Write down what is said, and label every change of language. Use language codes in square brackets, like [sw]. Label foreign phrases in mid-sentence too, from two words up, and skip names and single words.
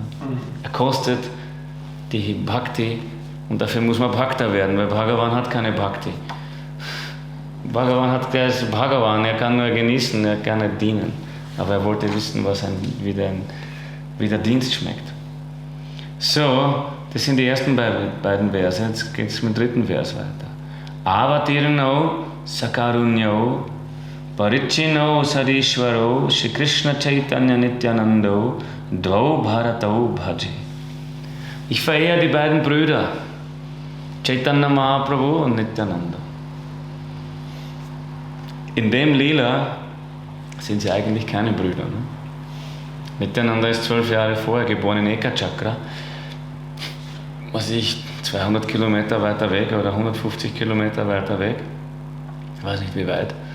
[de] Er kostet die Bhakti und dafür muss man Bhakta werden, weil Bhagavan hat keine Bhakti. Der ist Bhagavan, er kann nur genießen, er kann nicht dienen. Aber er wollte wissen, wie der Dienst schmeckt. So, das sind die ersten beiden Verse. Jetzt geht es mit dem dritten Vers weiter. [sa] अवतीर्णौ सकारुण्यौ परिच्छिन्नौ सदीश्वरौ श्री कृष्ण चैतन्य नित्यानन्दौ द्वौ भ्रातरौ भजे. [de] Ich verehre die beiden Brüder, Chaitanya Mahaprabhu und Nityananda. In dem Lila sind sie eigentlich keine Brüder. Ne? Nityananda ist 12 Jahre vorher geboren in Ekachakra, was ich 200 Kilometer weiter weg oder 150 Kilometer weiter weg, ich weiß nicht wie weit.